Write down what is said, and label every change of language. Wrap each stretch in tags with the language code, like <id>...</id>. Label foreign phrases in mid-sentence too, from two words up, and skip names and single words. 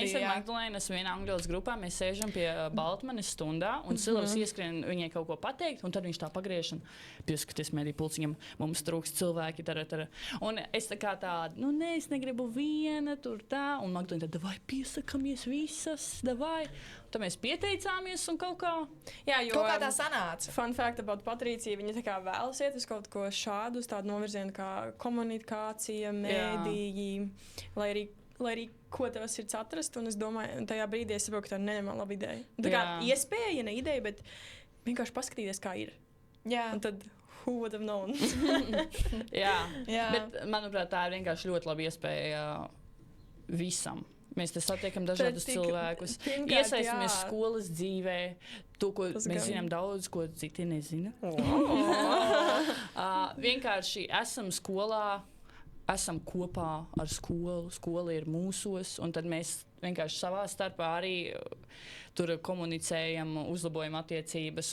<lv>mēs ar Magdalēnu esam vienā angļu valodas grupā, mēs sēžam pie Baltmanes stundā, un Silvers ieskrien viņai kaut ko pateikt, un tad viņš tā pagriež un pieskaties mediju pulciņam, mums trūkst cilvēki, tara. Un es tā kā tāda, es negribu viena, tur tā, un Magdalēna tad, davai piesakamies visas, davai. Tad mēs pieteicāmies un kaut kā. Jā, jo kaut kā tā sanāca.</lv> <en>Fun fact about</en> <lv>Patrīciju, viņa tā kā vēlas iet uz kaut ko šādu, uz tādu novirzienu kā komunikācija, mēdīji, lai arī ko tev sirds atrast, un es domāju, tajā brīdī es saprotu, ka tā neņemā laba ideja. Tā kā iespēja, ne ideja, bet vienkārši paskatīties, kā ir. Jā. Un tad</lv> <en>who would have known?</en> <lv>Jā. Bet, manuprāt, tā ir vienkārši ļoti laba iespēja visam. Mēs te satiekam dažādus cilvēkus, iesaistamies skolas dzīvē, to, ko mēs zinām daudz, ko citi nezina. Vienkārši esam skolā, esam kopā ar skolu, skola ir mūsos, un tad mēs vienkārši savā starpā arī tur komunicējam, uzlabojam attiecības.</lv>